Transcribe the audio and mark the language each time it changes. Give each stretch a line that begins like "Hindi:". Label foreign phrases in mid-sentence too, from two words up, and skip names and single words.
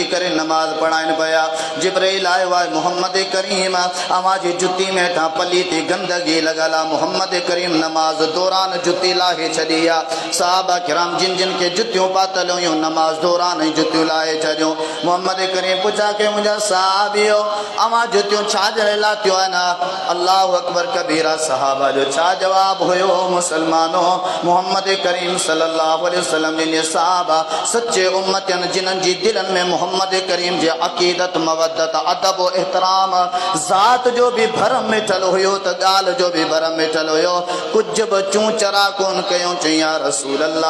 Sindhi: करे नमाज़ पढ़ाइनि पिया जिब्राइल आयो आहे मोहम्मद करीम अवांजी जुती में हेठां पलीती गंदगी लॻल आहे मोहम्मद करीम नमाज़ दौरान जुती लाहे छॾी आहे साहबा किराम जिन जिन खे जुतियूं पातल हुयूं नमाज़ दौरान ई जुतियूं लाहे छॾियूं मोहम्मद करीम पुछा के मुंहिंजा साहबियो अवां जुतियूं छा जे लाइ लाथियूं आहिनि
Arabic: الله أكبر كبيرا
Sindhi: साहबा जो छा जवाब हुयो मुसलमानो मोहम्मद करीम
Arabic: صلى الله عليه وسلم
Sindhi: जिन साहबा सच्चे उम्मतन जिन्हनि जी दिलनि में मोहम्मद करीम जे अक़ीदत मवद्दत अदब और एहतराम ज़ात जो भी भरम मिठल हुयो त ॻाल्हि जो भी भरम मिठल हुयो कुझु बि चूं चरा कोन कयूं चई
Arabic: يا رسول